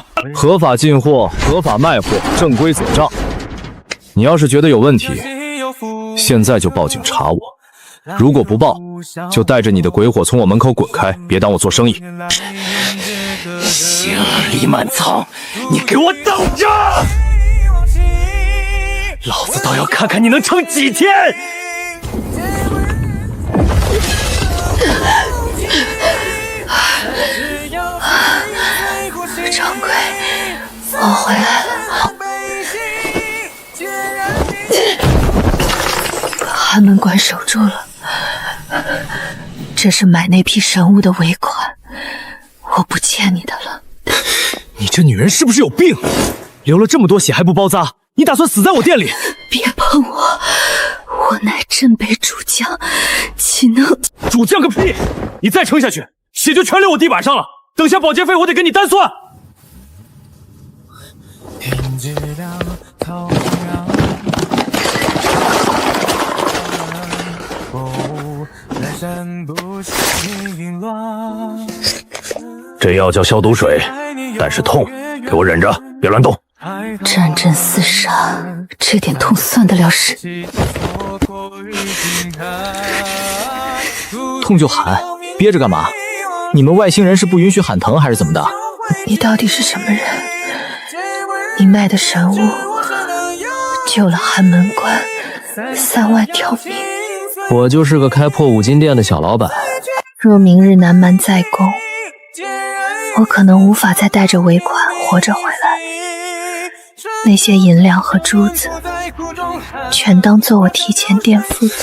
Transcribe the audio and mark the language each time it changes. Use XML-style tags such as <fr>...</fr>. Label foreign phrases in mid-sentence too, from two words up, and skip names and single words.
<zh>合法進貨，合法賣貨，正規走賬。你要是覺得有問題，現在就報警查我。如果不報，就帶着你的鬼火從我門口滾開，別當我做生意。行，李滿倉，你給我等着！老子倒要看看你能撐幾天！掌櫃，我回來了。寒門關守住了。這是買那批神物的尾款，我不欠你的了。你這女人是不是有病？流了這麼多血還不包紮，你打算死在我店裡？別碰我，我乃鎮北主將，豈能…… 主將個屁！你再撐下去，血就全流我地板上了。等下保潔費我得跟你單算。這藥叫消毒水，但是痛，給我忍着，別亂動。戰陣廝殺，這點痛算得了什？痛就喊，憋着幹嘛？你們外星人是不允許喊疼還是怎麼的？你到底是什麼人？你賣的神物救了寒門關3萬條命。我就是個開破五金店的小老闆。若明日南蠻再攻，我可能無法再帶着尾款活着回來。那些銀兩和珠子，全當做我提前墊付的。</zh>